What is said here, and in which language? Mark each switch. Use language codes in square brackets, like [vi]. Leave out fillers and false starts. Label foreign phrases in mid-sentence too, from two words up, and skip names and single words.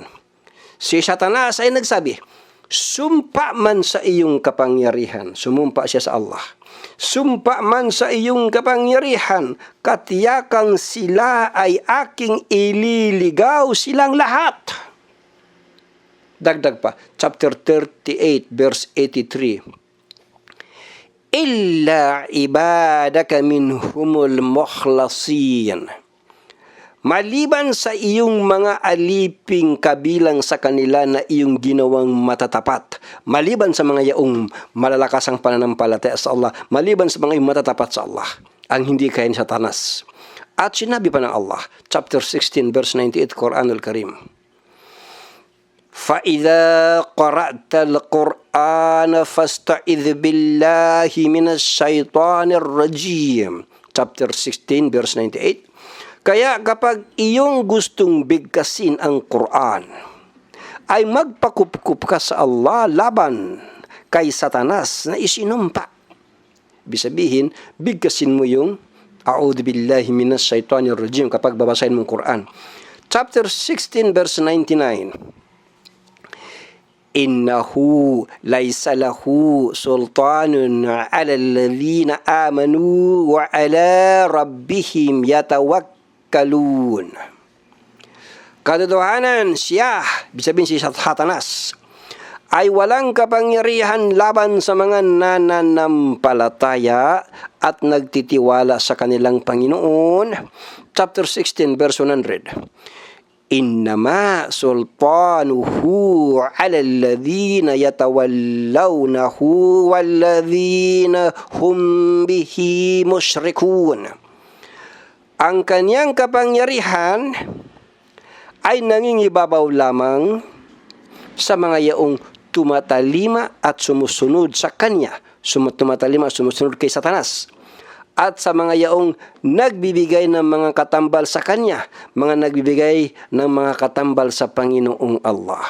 [tl] Si Satanas ay nagsabi, sumpa man sa iyong kapangyarihan. Sumumpa siya sa Allah. Sumpa man sa iyong kapangyarihan, katiyakang sila ay aking ililigaw silang lahat. Dagdag pa, [en] chapter 38, verse 83. [ar] إلا عبادك منهم المخلصين. [tl] Maliban sa iyong mga aliping kabilang sa kanila na iyong ginawang matatapat, maliban sa mga yaong malalakas ang pananampalataya sa Allah, maliban sa mga iyong matatapat sa Allah, ang hindi kaya ni Satanas. At sinabi pa ng Allah, [en] chapter 16, verse 98, [ar] القرآن الكريم, فَإِذَا قَرَأْتَ الْقُرْآنَ فَاسْتَعِذْ بِاللَّهِ مِنَ الشَّيْطَانِ الرَّجِيمِ. [en] Chapter 16, verse 98. [tl] Kaya kapag iyong gustong bigkasin ang Quran, ay magpakupkup ka sa Allah laban kay Satanas na isinumpa. Ibig sabihin, bigkasin mo yung [ar] أعوذ بالله من الشيطان الرجيم [tl] kapag babasahin mong Quran. [en] Chapter 16, verse 99. [ar] إنه ليس له سلطان على الذين آمنوا وعلى ربهم يتوكلون. [tl] Katotohanan siya, bisabihin si Satanas, ay walang kapangyarihan laban sa mga nananampalataya at nagtitiwala sa kanilang Panginoon. [en] Chapter 16, verse 100. [ar] إنما سلطانه على الذين يتولونه والذين هم به مشركون. [tl] Ang kanyang kapangyarihan ay nangingibabaw lamang sa mga yaong tumatalima at sumusunod sa kanya, tumatalima at sumusunod kay Satanas, at sa mga yaong nagbibigay ng mga katambal sa kanya, mga nagbibigay ng mga katambal sa Panginoong Allah.